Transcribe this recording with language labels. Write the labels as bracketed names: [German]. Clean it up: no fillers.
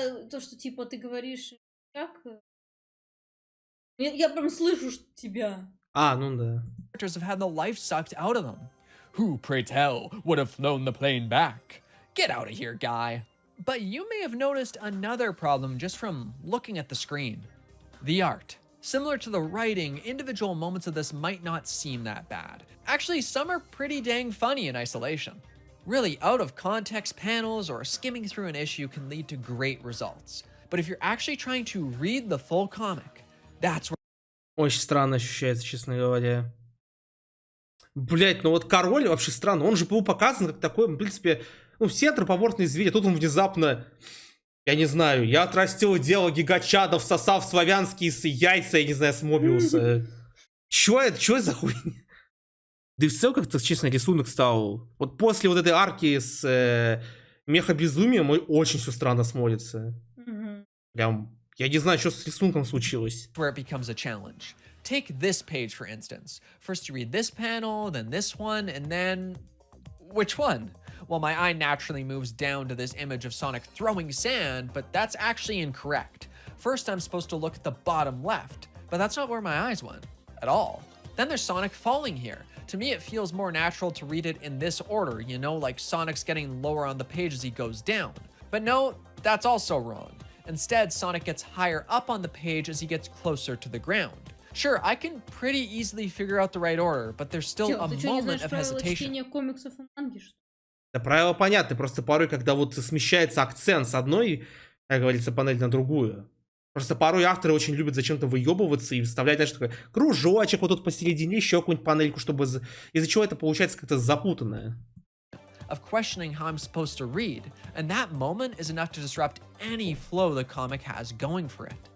[Russian] то, что типа, ты говоришь, как Я прям слышу тебя. А, ну да. [English] Characters have had the life sucked out of them. Who, pray tell, would have flown the plane back? Get out of here, guy. But you may have noticed another problem just from looking at the screen. The art. Similar to the writing, individual moments of this might not seem that bad. Actually, some are pretty dang funny in isolation. Really, out of context panels or skimming through an issue can lead to great results. But if you're actually trying to read the full comic, that's where... [Russian] Очень странно ощущается, честно говоря. Блять, ну вот король вообще странно. Он же был показан как такой, в принципе, ну все антропоморфные звери. Тут он внезапно, я не знаю, я отрастил дело гигачадов, сосав славянские яйца, я не знаю, с Мобиуса. Чё это за хуйня? Да и все как-то, честно, рисунок стал. Вот после вот этой арки с мехабезумием очень все странно смотрится. Прям, я не знаю, что с рисунком случилось. [English] Where it becomes a challenge. Take this page, for instance. First you read this panel, then this one, and then... Which one? Well, my eye naturally moves down to this image of Sonic throwing sand, but that's actually incorrect. First, I'm supposed to look at the bottom left, but that's not where my eyes went at all. Then there's Sonic falling here. To me, it feels more natural to read it in this order, you know, like Sonic's getting lower on the page as he goes down. But no, that's also wrong. Instead, Sonic gets higher up on the page as he gets closer to the ground. Sure, I can pretty easily figure out the right order, but there's still a moment of hesitation. [Russian] Комиксов и манги, что? Да, правила понятны, просто порой, когда вот смещается акцент с одной, как говорится, панели на другую. Просто порой авторы очень любят зачем-то выебываться и вставлять, знаешь, такой кружочек вот тут посередине, еще какую-нибудь панельку, чтобы из-за чего это получается как-то запутанное. [English] Of questioning how I'm supposed to read, and that moment is enough to disrupt any flow the comic has going for it.